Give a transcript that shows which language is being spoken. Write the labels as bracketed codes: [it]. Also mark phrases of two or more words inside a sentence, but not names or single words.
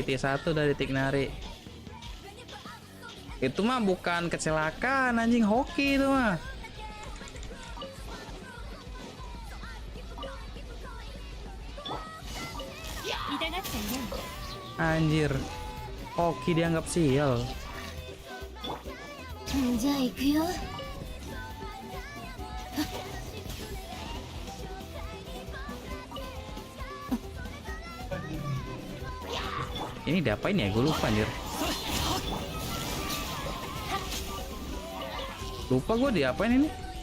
[id] Mana Raidennya PT1 dari Tignari. Itu mah bukan kecelakaan anjing, hoki itu mah. Anjir, hoki dianggap sial. [ja] じゃあ行くよ [id] Ini diapain ya? Gue lupa anjir. Lupa gue diapain ini.